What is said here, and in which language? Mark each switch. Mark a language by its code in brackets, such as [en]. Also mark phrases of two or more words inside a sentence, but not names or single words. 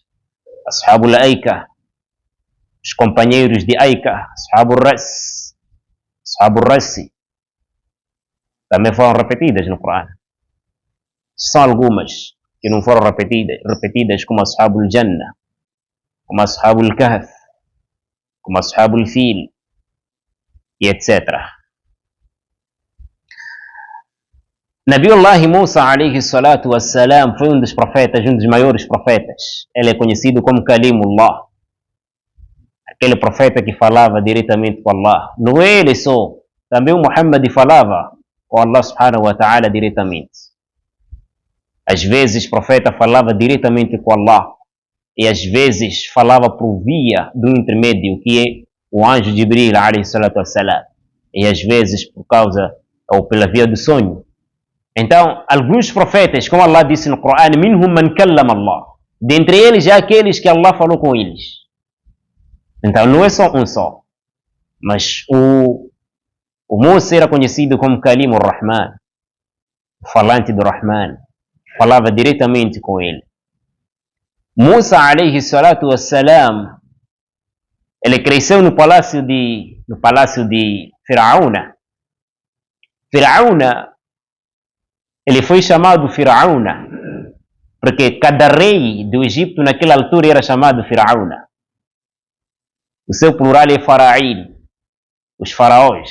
[pt] Ashabul Aika, os companheiros de Aika, Ashabul Ras, Ashabul Rassi, também foram repetidas no Corão. São algumas que não foram repetidas como Ashabul Jannah, como Ashabul Kahf, como Ashabul Fil, e etc. Nabiullah Musa [ar] عليه الصلاة والسلام [pt] foi um dos profetas, um dos maiores profetas. Ele é conhecido como Kalimullah, aquele profeta que falava diretamente com Allah. Não é ele só, também o Muhammad falava com Allah [ar] سبحانه وتعالى [pt] diretamente. Às vezes o profeta falava diretamente com Allah, e às vezes falava por via do intermédio, que é o anjo Jibril [ar] عليه الصلاة والسلام, [pt] e às vezes por causa ou pela via do sonho. Então, alguns profetas, como Allah disse no Corão, [ar] منهم من كلم الله, [pt] dentre eles há aqueles que Allah falou com eles. Então não é só um só, mas o Musa era conhecido como Kalimur Rahman, o falante do Rahman, falava diretamente com ele. Musa [ar] عليه الصلاة والسلام, [pt] ele cresceu no palácio de Firaúna. Firaúna, ele foi chamado Firaúna porque cada rei do Egito naquela altura era chamado Firaúna. O seu plural é Faraín, os faraós.